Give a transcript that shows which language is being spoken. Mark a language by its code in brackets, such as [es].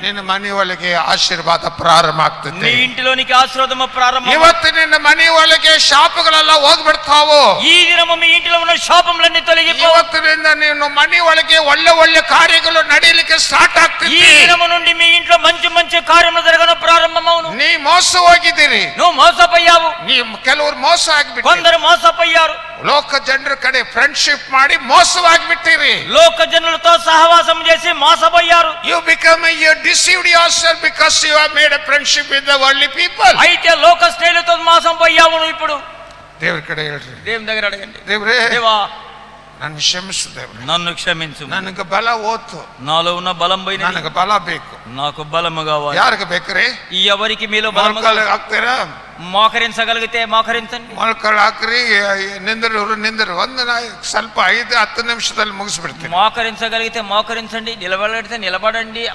[kn] ನಿನ್ನ ಮನೆಯೊಳಗೆ ಆಶೀರ್ವಾದ ಪ್ರಾರಂಭ ಆಗ್ತದೆ. [te] నీ ఇంటిలోనికి ఆశీర్వాదము ప్రారంభం. [kn] ಇವತ್ತು ನಿನ್ನ ಮನೆಯೊಳಗೆ ಶಾಪಗಳೆಲ್ಲ ಹೋಗ್ಬಿಡ್ತಾವು. [te] ఈ దినము మీ ఇంటిలో ఉన్న శాపములన్నీ తొలగిపో. [kn] ಇವತ್ತಿನಿಂದ ನೀನು ಮನೆಯೊಳಗೆ ಒಳ್ಳೆ ಒಳ್ಳೆ ಕಾರ್ಯಗಳು ನಡೀಲಿಕ್ಕೆ ಸ್ಟಾರ್ಟ್ [te] ఈ [kn] ಆಗ್ತಿದೆ. [te] దినము నుండి మీ ఇంట్లో మంచి మంచి కార్యములు జరగను ప్రారంభమవును. [kn] ನೀ ಮೋಸ ಹೋಗಿದ್ದೀರಿ, [te] నువ్వు మోసపోయావు. [kn] ಕೆಲವರು ಮೋಸ ಆಗಿಬಿಟ್ಟು, [te] కొందరు మోసపోయారు. [kn] ಲೋಕ ಜನರ ಕಡೆ ಫ್ರೆಂಡ್ಶಿಪ್ ಮಾಡಿ ಮೋಸವಾಗಿಬಿಟ್ಟಿರಿ. [te] లోక జనులతో సహవాసం చేసి మోసపోయారు. [en] you deceived yourself because you have made a friendship with the worldly people. [te] అయితే లోక స్నేహితులతో మోసం పోయావు నువ్వు. ఇప్పుడు [kn] ದೇವರ ಕಡೆ ಹೇಳ್ರಿ, [te] దేవుని దగ్గర అడగండి, [kn] ದೇವ್ರೇ [te] దేవా [kn] ನನ್ನ ಕ್ಷಮಿಸು, ದೇವ್ರೆ [te] నన్ను క్షమించు. [kn] ನನಗೆ ಬಲ ಹೋತು, [te] నాలో ఉన్న బలం పోయినది. [kn] ನನಗೆ ಬಲ ಬೇಕು. [te] నాకు బలము కావాలి. [kn] ಯಾರಿಗೆ ಬೇಕ್ರಿ? [te] ఎవరికి మీలో బలము [kn] ಮೊಳಕಾಲು ಹಾಕ್ತೀರಾ? [te] మోకరించగలిగితే మోకరించండి. [kn] ಮೊಳಕಾಲು ಹಾಕ್ರಿ, ನಿಂದರು ಒಂದು ಸ್ವಲ್ಪ 5-10 ನಿಮಿಷದಲ್ಲಿ ಮುಗಿಸ್ಬಿಡ್ತೀನಿ. [te] మోకరించగలిగితే మోకరించండి, నిలబడితే నిలబడండి.